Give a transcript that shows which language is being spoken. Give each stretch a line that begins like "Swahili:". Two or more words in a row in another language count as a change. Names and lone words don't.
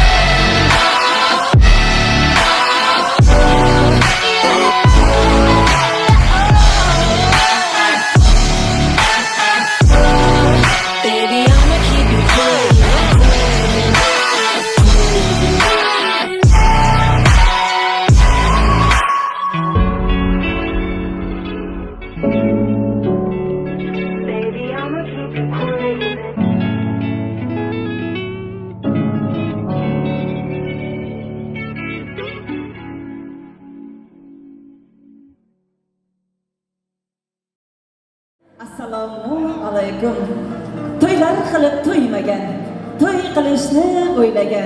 English: Baby, I'ma keep you craving. Baby, I'ma keep you craving.
Uzbek: Assalomu alaykum. To'ylar qilib to'ymagan, to'y qilishni o'ylagan.